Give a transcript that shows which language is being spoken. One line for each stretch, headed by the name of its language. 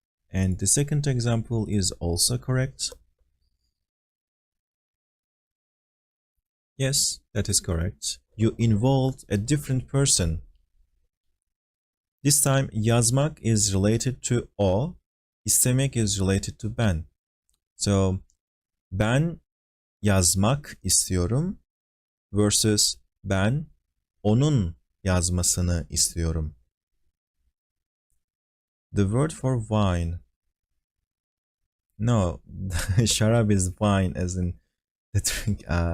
English: And the second example is also correct. Yes, that is correct. You involved a different person. This time yazmak is related to o, istemek is related to ben.
Turkish: So ben yazmak istiyorum versus ben onun yazmasını istiyorum.
English: The word for wine. No, şarap is wine as in the drink.